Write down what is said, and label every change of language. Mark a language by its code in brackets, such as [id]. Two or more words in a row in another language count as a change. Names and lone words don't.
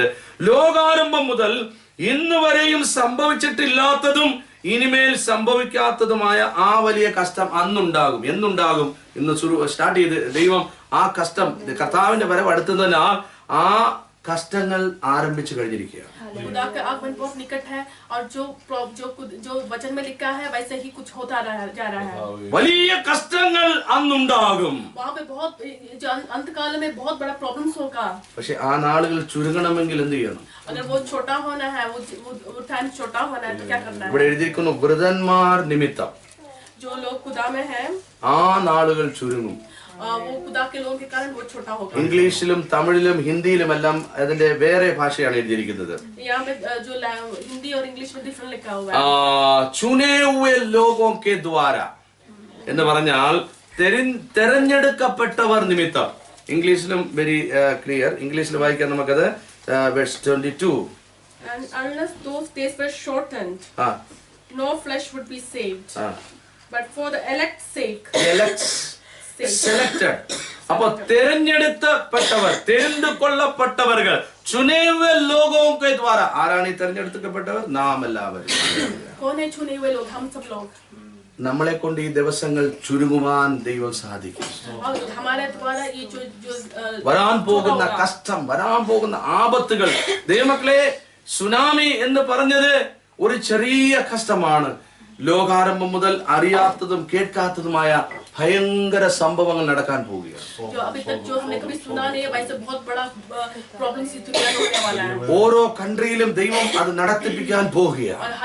[ml] ലോകാരംഭം മുതൽ ഇന്ന് വരെയും സംഭവിച്ചിട്ടില്ലാത്തതും ഇനിമേൽ സംഭവിക്കാത്തതുമായ ആ വലിയ കഷ്ടം അന്നുണ്ടാകും. എന്നുണ്ടാകും? ഇന്ന് സ്റ്റാർട്ട് ചെയ്ത് ദൈവം ആ കഷ്ടം, കർത്താവിന്റെ വരവ് അടുത്തതിനാൽ ആ കഷ്ടങ്ങൾ ആരംഭിച്ചു കഴിഞ്ഞിരിക്കുകയാണ്. [hi] खुदा का आगमन बहुत निकट है और जो वचन में लिखा है वैसे ही कुछ होता जा रहा है. [ml] വലിയ കഷ്ടങ്ങൾ അന്നുണ്ടാകും. [hi] वहाँ पे बहुत जो अंतकाल में बहुत बड़ा प्रॉब्लम्स होगा. [ml] പക്ഷെ ആ നാളുകൾ ചുരുങ്ങണമെങ്കിൽ എന്ത് ചെയ്യണം? [hi] अगर वो छोटा होना है, वो टाइम छोटा होना है तो क्या करना है? [ml] ഇവിടെ എഴുതിയിരിക്കുന്നു വൃതന്മാർ നിമിത്തം [hi] जो लोग खुदा में हैं [ml] ആ നാളുകൾ ചുരുങ്ങും. [hi] वो खुदा के लोगों के कारण वो छोटा होगा. [ml] ഇംഗ്ലീഷിലും തമിഴിലും ഹിന്ദിയിലും എല്ലാം അതിന്റെ വേറെ ഭാഷയാണ് എഴുതിയിരിക്കുന്നത്. [hi] यहाँ पे जो हिंदी और इंग्लिश में डिफरेंट लिखा हुआ है. चुने हुए लोगों के द्वारा [ml] എന്ന് പറഞ്ഞാൽ തെരഞ്ഞെടുക്കപ്പെട്ടവർ നിമിത്തം. ഇംഗ്ലീഷിലും [en] very clear. [ml] ഇംഗ്ലീഷിൽ വായിക്കാൻ നമുക്കത് verse 22. [en] And unless those days were shortened, no flesh would be saved. But for the elect's sake. Selected. [ml] അപ്പൊ തെരഞ്ഞെടുക്കപ്പെട്ടവർ, തെരഞ്ഞെടുക്കൊള്ളപ്പെട്ടവர்கள், [hi] चुने हुए लोगों के द्वारा. [ml] ആരാണ് ഈ തെരഞ്ഞെടുക്കപ്പെട്ടവർ? നാം എല്ലാവരും. [hi] कौन है चुने हुए लोग? हम सब लोग. [ml] നമ്മളെ കൊണ്ട് ഈ ദിവസങ്ങൾ ചുരുങ്ങുവാൻ ദൈവം സാധിക്കും. [hi] हमारे द्वारा ये जो [ml] വരാൻ പോകുന്ന കഷ്ടം, വരാൻ പോകുന്ന ആപത്തുകൾ, ദൈവമക്കളെ, സുനാമി എന്ന് പറഞ്ഞത് ഒരു ചെറിയ കഷ്ടമാണ്. ലോകാരംഭം മുതൽ അറിയാത്തതും കേൾക്കാത്തതുമായ ഭയങ്കര സംഭവങ്ങൾ നടക്കാൻ പോവുകയാണ്. ഓരോ കൺട്രിയിലും ദൈവം അത് നടത്തിപ്പിക്കാൻ പോവുകയാണ്.